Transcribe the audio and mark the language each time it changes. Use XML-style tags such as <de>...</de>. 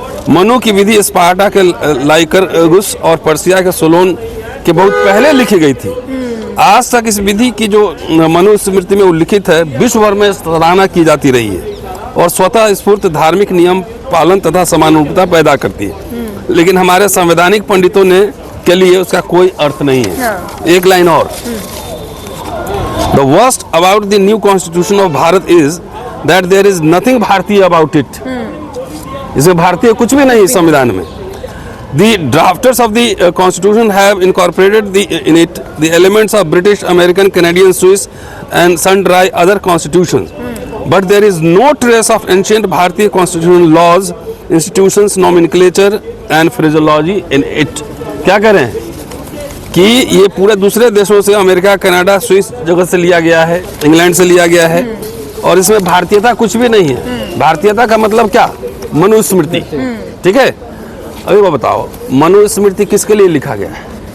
<hi>मनु की विधि स्पार्टा के लाइकरगुस और पर्सिया के सोलोन के बहुत पहले लिखी गई थी। आज तक इस विधि की जो मनुस्मृति में उल्लिखित है, विश्व भर में सराहना की जाती रही है और स्वतः स्फूर्त धार्मिक नियम पालन तथा समानुरूपता पैदा करती है। लेकिन हमारे संवैधानिक पंडितों ने के लिए उसका कोई अर्थ नहीं है। एक लाइन और,</hi> <en>The worst about the new constitution of Bharat is that there is nothing Bharatiya about it.</en> <hi>इसमें भारतीय कुछ भी नहीं इस संविधान में।</hi> <en>The drafters of the constitution have incorporated in it the elements of British, American, Canadian, Swiss and sundry other constitutions. But there is no trace of ancient Bharatiya constitutional laws, institutions, nomenclature and phraseology in it.</en> <hi>क्या कह रहे हैं कि ये पूरे दूसरे देशों से, अमेरिका, कनाडा, स्विस जगह से लिया गया है, इंग्लैंड से लिया गया है, और इसमें भारतीयता कुछ भी नहीं है। भारतीयता का मतलब क्या? मनुस्मृति। ठीक है, अभी वो बताओ, मनुस्मृति किसके लिए लिखा गया है?</hi>